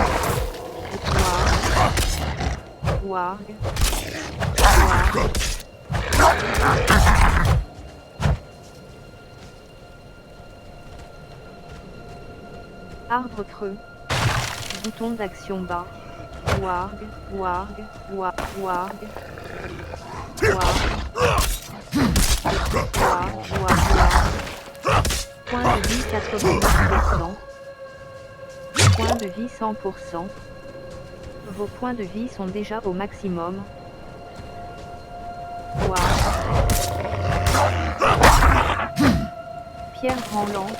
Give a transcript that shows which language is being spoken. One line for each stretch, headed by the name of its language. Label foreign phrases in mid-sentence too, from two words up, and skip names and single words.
French: Warg. Warg. Arbre creux. Bouton d'action bas. Warg. Warg. Warg. Warg. Warg. Point de vie 90%. Point de vie 100%. Vos points de vie sont déjà au maximum. Pierre branlante.